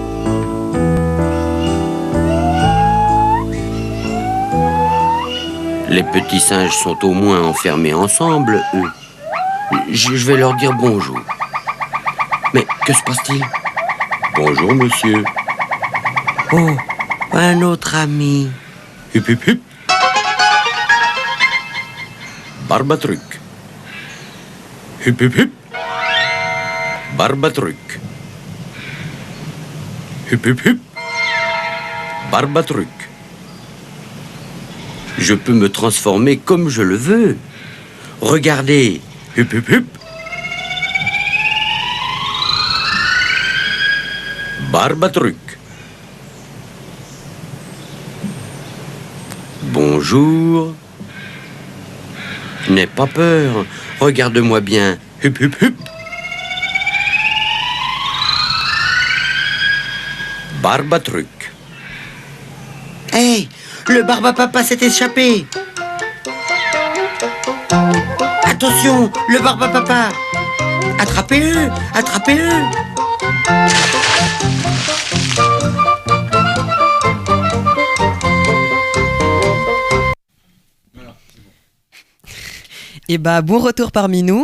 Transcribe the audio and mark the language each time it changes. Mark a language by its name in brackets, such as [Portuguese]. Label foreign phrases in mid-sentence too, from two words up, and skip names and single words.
[French] Les petits singes sont au moins enfermés ensemble, eux. Je vais leur dire bonjour. Mais que se passe-t-il? Bonjour, monsieur. Oh, un autre ami. Hup, hup, hup. Barbatruc. Hup, hup, hup. Barbatruc. Hup, hup, hup. Barbatruc. Je peux me transformer comme je le veux. Regardez. Hup, hup, hup. Barbatruc. Bonjour. N'aie pas peur. Regarde-moi bien. Hup, hup, hup. Barbatruc. Hey, le Barbapapa s'est échappé. Attention, le Barbapapa. Attrapez-le, attrapez-le. Et bon retour parmi nous.